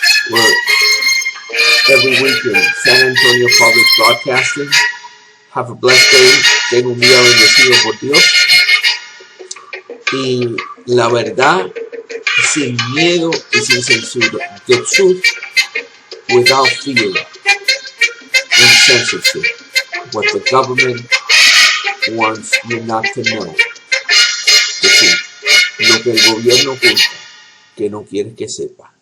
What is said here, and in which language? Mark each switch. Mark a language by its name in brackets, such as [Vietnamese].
[English] We're every week in San Antonio Public Broadcasting. Have a blessed day. [Spanish] Tengo un día bendecido por Dios. Y la verdad, sin miedo y sin censura. [English] The truth without fear and censorship. What the government wants you not to know. The truth. [Spanish] Lo que el gobierno oculta, que no quiere que sepa.